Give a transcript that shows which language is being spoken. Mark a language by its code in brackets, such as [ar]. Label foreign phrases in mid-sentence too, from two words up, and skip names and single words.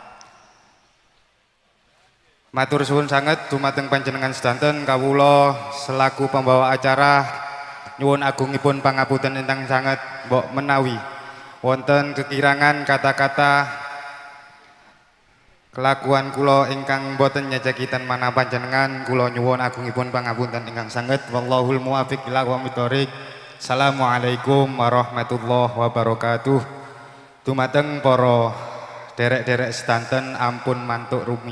[jv] Matur suwun sanget dumateng panjenengan sedanten, kawula selaku pembawa acara nyuwun agungipun pangapunten ingkang sanget mbok menawi wonten kekirangan kata-kata kelakuan kula ingkang boten nyejekitan mana panjenengan, kula nyuwun agungipun pangapunten ingkang sanget. [ar] والله الموفق إلى أقوم الطريق. السلام عليكم ورحمة الله وبركاته. [jv] Dumateng para derek-derek sedanten ampun mantuk rumi